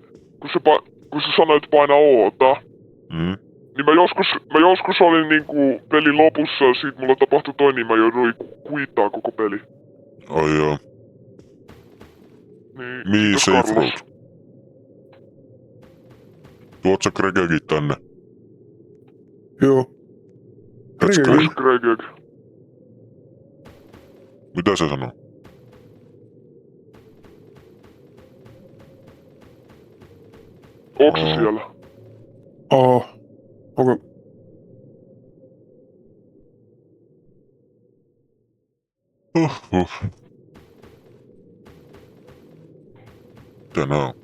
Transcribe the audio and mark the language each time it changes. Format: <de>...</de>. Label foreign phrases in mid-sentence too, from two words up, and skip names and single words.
<fi>Kun se sanoi, että paina Oota, niin mä joskus olin niinku pelin lopussa ja sit mulla tapahtui toi, niin mä jouduin kuittaa koko peli. Ai joo. Niin, Me kiitos</fi> <en>safe Carlos.</en> <fi>road. Tuot sä Gregekin tänne. Joo.</fi> <en>Let's go.</en> <fi>Greg. Greg. Mitä se sanoo? Onks se siellä? Okei. Mitä nää on?</fi>